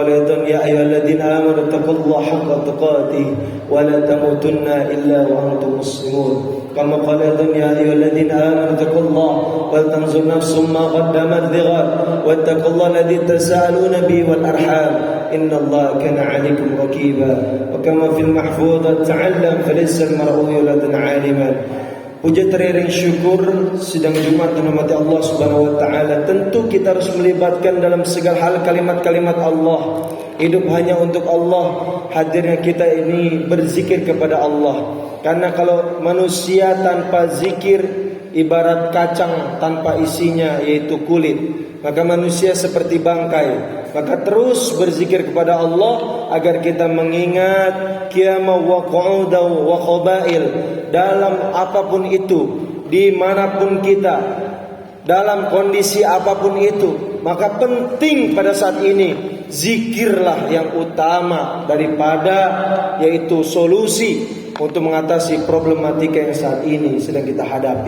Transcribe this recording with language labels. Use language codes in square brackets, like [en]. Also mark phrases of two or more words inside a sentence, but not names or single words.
[ar] يا أيها الذين آمنوا اتقوا الله حق تقاته ولا تموتن إلا وأنتم مسلمون كما قال يا أيها الذين آمنوا اتقوا الله ولتنظر نفس ما قدمت لغد واتقوا الله الذي تساءلون به والأرحام إن الله كان عليكم رقيبا وكما في المحفوظة تعلم فليس المرء يولد عالما. [id] Puja teriring syukur sidang Jumat menghormati Allah [ar] سبحانه وتعالى. [id] Tentu kita harus melibatkan dalam segala hal kalimat-kalimat Allah. Hidup hanya untuk Allah. Hadirnya kita ini berzikir kepada Allah. Karena kalau manusia tanpa zikir ibarat kacang tanpa isinya yaitu kulit. Maka manusia seperti bangkai. Maka terus berzikir kepada Allah agar kita mengingat [ar] قيامة وقعودا وقبائل [id] dalam apapun itu, dimanapun kita, dalam kondisi apapun itu. Maka penting pada saat ini zikirlah yang utama daripada yaitu solusi untuk mengatasi problematika yang saat ini sedang kita hadapi.